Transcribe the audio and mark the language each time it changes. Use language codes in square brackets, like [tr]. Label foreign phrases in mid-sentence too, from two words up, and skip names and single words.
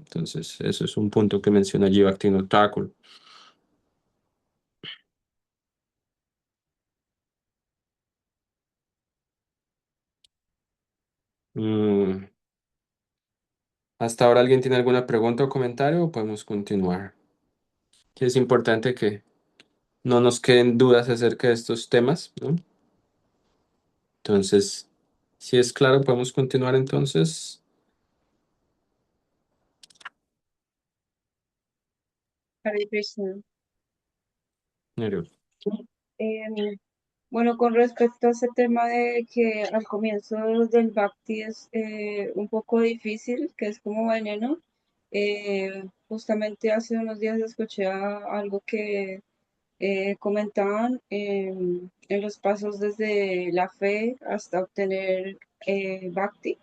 [es] Entonces, eso es un punto que menciona allí Bhaktivinoda Thakur. Mm, ¿Hasta ahora alguien tiene alguna pregunta o comentario o podemos continuar? Que es importante que no nos queden dudas acerca de estos temas, ¿no? Entonces, si es claro, podemos continuar entonces. [sa] हरे कृष्ण. [es] Nereo. Em, bueno, con respecto a ese tema de que al comienzo del Bhakti es un poco difícil, que es como veneno, justamente hace unos días escuché algo que comentaban en los pasos desde la fe hasta obtener Bhakti.